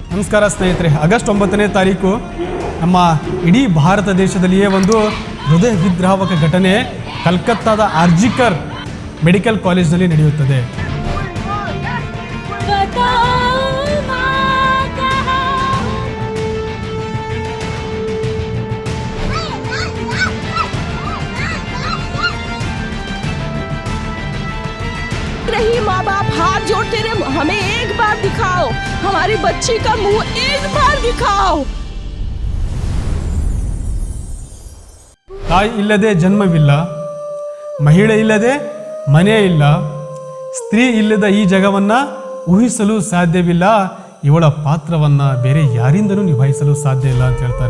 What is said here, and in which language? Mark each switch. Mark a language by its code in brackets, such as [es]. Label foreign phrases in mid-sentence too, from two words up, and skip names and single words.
[kn] ನಮಸ್ಕಾರ ಸ್ನೇಹಿತರೆ. ಆಗಸ್ಟ್ 9ನೇ ತಾರೀಕು ನಮ್ಮ ಇಡೀ ಭಾರತ ದೇಶದಲ್ಲಿಯೇ ಒಂದು ಹೃದಯ ವಿದ್ರಾವಕ ಘಟನೆ ಕಲ್ಕತ್ತಾದ ಆರ್ಜಿಕರ್ [en] medical college [kn] ನಡೆಯುತ್ತದೆ. [hi] रही माँ बाप हाथ जोड़ते रहे, हमें एक बार दिखाओ, हमारी बच्ची का मुंह एक बार दिखाओ. [kn] ತಾಯಿ ಇಲ್ಲದೆ ಜನ್ಮವಿಲ್ಲ, ಮಹಿಳೆ ಇಲ್ಲದೆ ಮನೆ ಇಲ್ಲ, ಸ್ತ್ರೀ ಇಲ್ಲದ ಈ ಜಗವನ್ನ ಊಹಿಸಲು ಸಾಧ್ಯವಿಲ್ಲ, ಇವಳ ಪಾತ್ರವನ್ನ ಬೇರೆ ಯಾರಿಂದಲೂ ನಿಭಾಯಿಸಲು ಸಾಧ್ಯ ಇಲ್ಲ ಅಂತ ಹೇಳ್ತಾರೆ.